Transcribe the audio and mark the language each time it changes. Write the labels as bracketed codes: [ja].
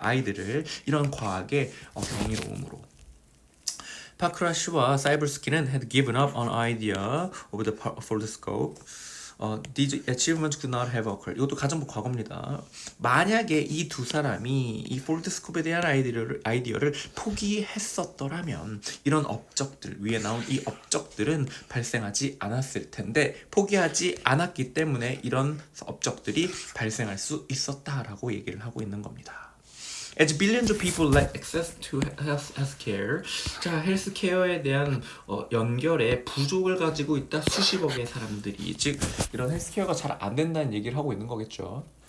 [ko] 아이들을 이런 과학의 경이로움으로. [en] 파크라시와 사이버스키는 had given up on idea of the foldscope. These achievements could not have occurred. [ko] 이것도 가정부 과거입니다. 만약에 이 두 사람이 이 폴드스코프에 대한 아이디어를 포기했었더라면 이런 업적들, 위에 나온 이 업적들은 발생하지 않았을 텐데 포기하지 않았기 때문에 이런 업적들이 발생할 수 있었다라고 얘기를 하고 있는 겁니다. [en] As billions of people lack access to healthcare, [ko] 자, 헬스케어에 대한 연결에 부족을 가지고 있다. 수십억의 사람들이, 즉 이런 헬스케어가 잘 안 된다는 얘기를 하고 있는 거겠죠.